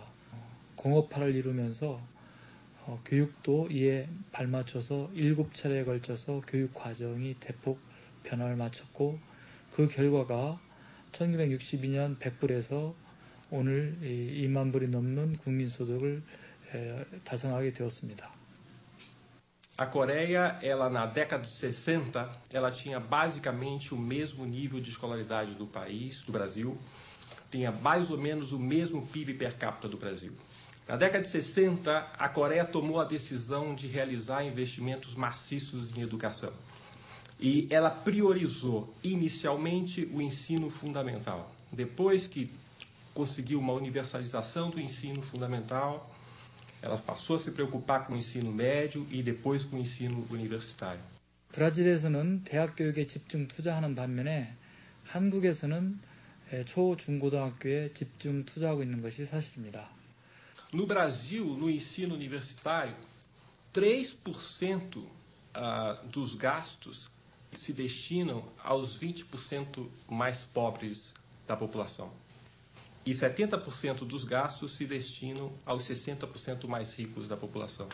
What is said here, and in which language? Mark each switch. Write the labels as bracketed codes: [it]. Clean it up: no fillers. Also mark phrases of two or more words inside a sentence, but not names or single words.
[ko] 공업화를 이루면서 교육도 이에 발맞춰서 7차례에 걸쳐서 교육 과정이 대폭 변화를 마쳤고 그 결과가 1962년 100불에서 오늘 2만 불이 넘는 국민소득을 달성하게 되었습니다. [pt] A Coreia, ela na década de 60, ela tinha basicamente o mesmo nível de escolaridade do país, do Brasil, tinha mais ou menos o mesmo PIB per capita do Brasil. Na década de 60, a Coreia tomou a decisão de realizar investimentos maciços em educação. E ela priorizou inicialmente o ensino fundamental. Depois que conseguiu uma universalização do ensino fundamental, ela passou a se preocupar com o ensino médio e depois com o ensino universitário. [ko] 브라질에서는 대학 교육에 집중 투자하는 반면에 한국에서는 초, 중고등학교에 집중 투자하고 있는 것이 사실입니다. [pt] No Brasil, no ensino universitário, 3% dos gastos se destinam aos 20% mais pobres da população. E 70% dos gastos se destinam aos 60% mais ricos da população.